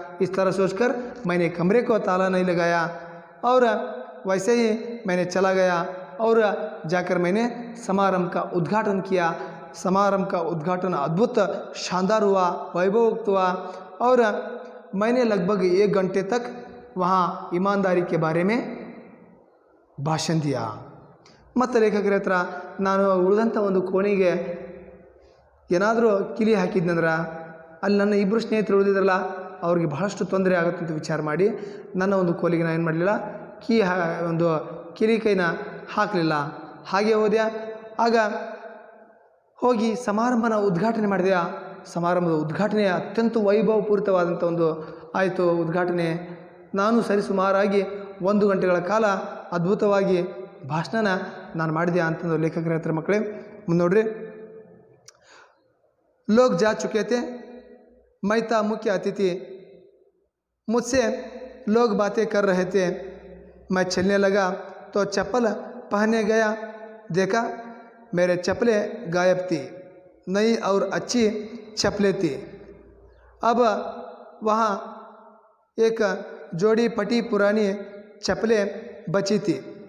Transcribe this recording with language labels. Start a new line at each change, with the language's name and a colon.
Hindi: इस तरह सोचकर मैंने कमरे को ताला नहीं लगाया और वैसे ही मैंने चला गया और जाकर मैंने समारंभ का उद्घाटन किया. समारंभ का उद्घाटन अद्भुत शानदार हुआ, वैभवयुक्त हुआ और मैंने लगभग 1 घंटे तक वहाँ ईमानदारी के बारे में भाषण दिया.
Kannada: ಮತ್ತು ಲೇಖಕರ ಹತ್ರ ನಾನು ಉಳಿದಂಥ ಒಂದು ಕೋಣೆಗೆ ಏನಾದರೂ ಕಿಲಿ ಹಾಕಿದ್ನಂದ್ರೆ ಅಲ್ಲಿ ನನ್ನ 2 ಸ್ನೇಹಿತರು ಉಳಿದಿದ್ರಲ್ಲ ಅವ್ರಿಗೆ ಬಹಳಷ್ಟು ತೊಂದರೆ ಆಗುತ್ತೆ ಅಂತ ವಿಚಾರ ಮಾಡಿ ನನ್ನ ಒಂದು ಕೋಲಿಗೆ ನಾನು ಏನು ಮಾಡಲಿಲ್ಲ, ಒಂದು ಕಿಲಿ ಕೈನ ಹಾಕಲಿಲ್ಲ. ಹಾಗೆ ಹೋದ್ಯಾ. ಆಗ ಹೋಗಿ ಸಮಾರಂಭನ ಉದ್ಘಾಟನೆ ಮಾಡಿದೆಯಾ. ಸಮಾರಂಭದ ಉದ್ಘಾಟನೆ ಅತ್ಯಂತ ವೈಭವಪೂರಿತವಾದಂಥ ಒಂದು ಆಯಿತು ಉದ್ಘಾಟನೆ. ನಾನು ಸರಿಸುಮಾರಾಗಿ 1 ಗಂಟೆಗಳ ಕಾಲ ಅದ್ಭುತವಾಗಿ ಭಾಷಣನ ನಾನು ಮಾಡಿದೆ ಅಂತಂದು ಲೇಖಕರ ಹತ್ರ ಮಕ್ಕಳೇ. ಮುಂದೆ ನೋಡ್ರಿ,
Hindi: लोग जा चुके थे, मैं था मुख्य अतिथि। मुझसे लोग बातें कर रहे थे। मैं चलने लगा तो चप्पल पहनने गया, देखा मेरे चप्पलें गायब थी। नई और अच्छी चप्पलें थी। अब वहाँ एक जोड़ी फटी पुरानी चप्पलें बची थी।